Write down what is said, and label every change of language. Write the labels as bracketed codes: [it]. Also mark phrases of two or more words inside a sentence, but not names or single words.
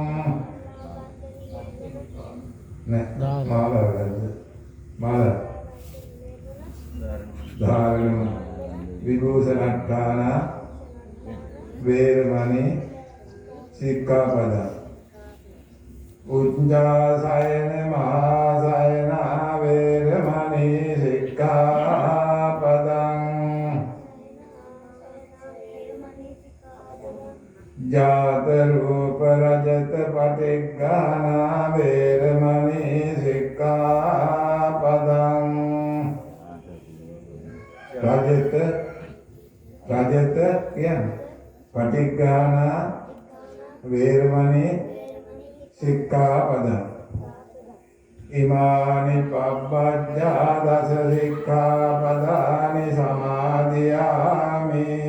[pi] ධාරණ විභූෂණට්ඨානා වේරමණී සික්ඛාපදං උච්චාසයන මහාසයන වේරමණී සික්ඛාපදං ජාත රූප රජ රජත පටිග්ගානා වේරමණී සික්ඛාපදං රජත කියන්නේ පටිග්ගානා වේරමණී සික්ඛාපදං ඉමානි පබ්බජ්ජා දස සික්ඛාපදානි සමාදියාමි